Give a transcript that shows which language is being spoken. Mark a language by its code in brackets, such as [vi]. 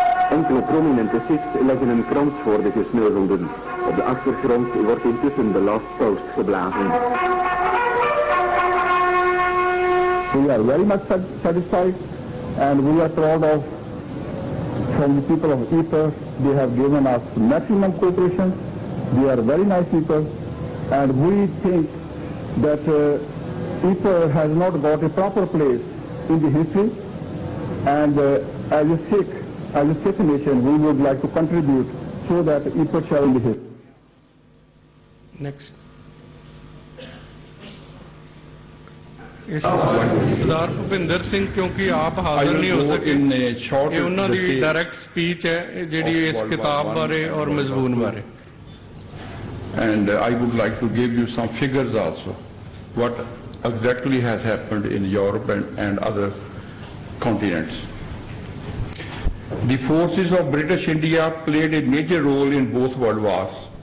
[nl] Enkele prominente Sikhs leggen een krans voor de gesneuvelden. Op de achtergrond wordt intussen de last toast geblazen. [en] We are very much satisfied and we are proud of from the people of Ypres. They have given us maximum cooperation. They are very nice people and we think that Ypres has not got a proper place in the history and as a Sikh nation we would like to contribute so that Ypres shall be history. Next. [pa] ਸਰਦਾਰ ਭੁਪਿੰਦਰ ਸਿੰਘ ਕਿਉਂਕਿ ਆਪ ਹਾਜ਼ਰ ਨਹੀਂ ਹੋ ਸਕੇ ਇਹ ਉਹਨਾਂ ਦੀ direct speech ਹੈ ਜਿਹੜੀ ਇਸ ਕਿਤਾਬ ਬਾਰੇ ਔਰ ਮਜ਼ਮੂਨ ਬਾਰੇ [en] And I would like to give you some figures also what exactly has happened in Europe and other continents. The forces of British India played a major role in both world wars.